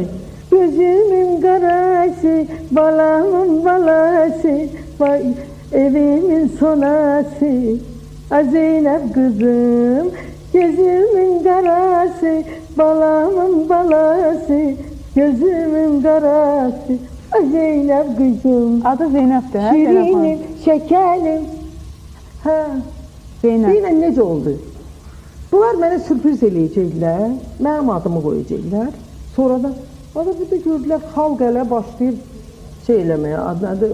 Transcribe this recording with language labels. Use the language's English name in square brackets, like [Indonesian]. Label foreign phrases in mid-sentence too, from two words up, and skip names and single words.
[Azerbaijani] Gözümün karası, balamın balası, evimin sonası. Zeynep kızım, gözümün karası, balamın balası, gözümün karası. Zeynep kızım. Adı Zeynep'dir, hə? Şirinim, şekerim. Ha. Zeynep. Deyilən necə oldu? Bunlar mənə sürpriz eləyəcəklər, mənim adımı qoyacaqlar. Sonra da bir də gördülər, xalq elə başlayır şey eləməyə, adladı.